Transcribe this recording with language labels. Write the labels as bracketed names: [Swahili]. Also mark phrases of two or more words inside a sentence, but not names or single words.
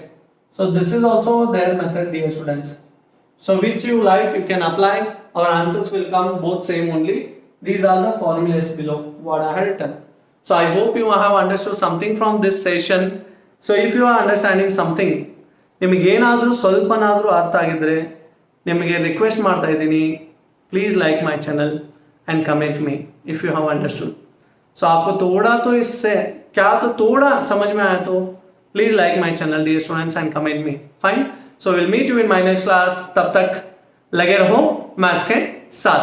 [English] So this is also their method, dear students. So which you like, you can apply. Our answers will come both same only. These are the formulas below what I have written. So I hope you have understood something from this session. So if you are understanding something, [Kannada] ನಿಮಗೇನಾದರೂ ಸ್ವಲ್ಪನಾದರೂ ಅರ್ಥ ಆಗಿದ್ರೆ ನಿಮಗೆ ರಿಕ್ವೆಸ್ಟ್ ಮಾಡ್ತಾ ಇದ್ದೀನಿ, [English] please like my channel and comment me if you have understood. [Hindi] सो आपको थोड़ा तो इससे क्या तो थोड़ा समझ में आया तो [English] please like my channel dear students and comment me. फाइन. so will meet you in my next class. [Hindi] तब तक लगे रहो मैथ्स के साथ.